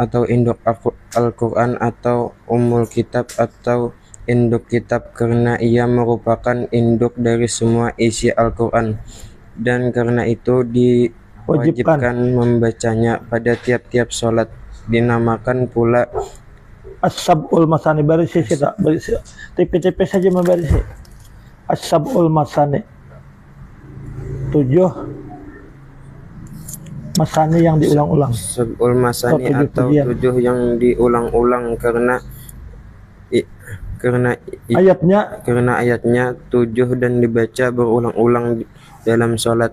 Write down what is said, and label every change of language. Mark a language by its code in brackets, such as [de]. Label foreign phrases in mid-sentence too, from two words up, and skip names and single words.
[id] atau induk Al-Quran atau Ummul Kitab atau induk kitab karena ia merupakan induk dari semua isi Al-Quran dan karena itu diwajibkan membacanya pada tiap-tiap sholat. Dinamakan pula As-Sab'ul Masani. Barisi kita barisi tipis-tipis saja membarisi As-Sab'ul Masani, 7 masani yang diulang-ulang. Sab'ul Masani atau 7 yang diulang-ulang karena ayatnya 7 dan dibaca berulang-ulang dalam sholat.